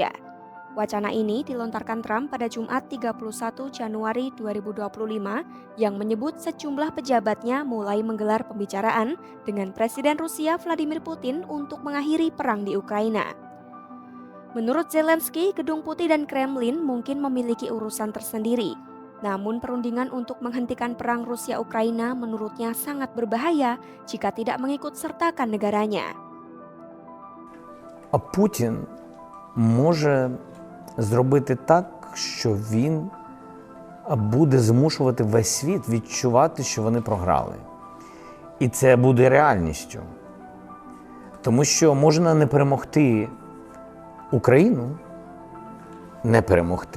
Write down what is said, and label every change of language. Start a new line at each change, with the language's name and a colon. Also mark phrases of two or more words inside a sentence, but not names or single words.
Indonesian: Wacana ini dilontarkan Trump pada Jumat 31 Januari 2025 yang menyebut sejumlah pejabatnya mulai menggelar pembicaraan dengan Presiden Rusia Vladimir Putin untuk mengakhiri perang di Ukraina. Menurut Zelensky, Gedung Putih dan Kremlin mungkin memiliki urusan tersendiri. Namun perundingan untuk menghentikan perang Rusia-Ukraina menurutnya sangat berbahaya jika tidak mengikut sertakan negaranya.
Ukrainian: А Путін може зробити так, що він буде змушувати весь світ відчувати, що вони програли. І це буде реальністю. Тому що можна не перемогти Україну, не перемогти.